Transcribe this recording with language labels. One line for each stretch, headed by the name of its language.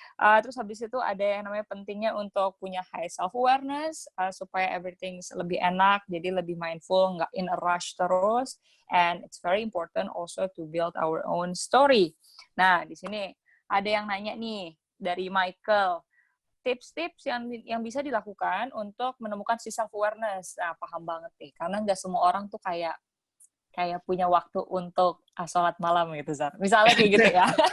Indonesian: Terus habis itu ada yang namanya pentingnya untuk punya high self-awareness,
English: supaya everything lebih enak,
Indonesian: jadi lebih mindful, nggak
English: in a rush
Indonesian: terus.
English: And it's very important also to build our own story.
Indonesian: Nah, di sini ada yang nanya nih, dari Michael, tips-tips yang bisa dilakukan untuk menemukan si self-awareness. Nah, paham banget nih, karena nggak semua orang tuh kayak punya waktu untuk sholat malam gitu, Zar. Misalnya kayak gitu ya.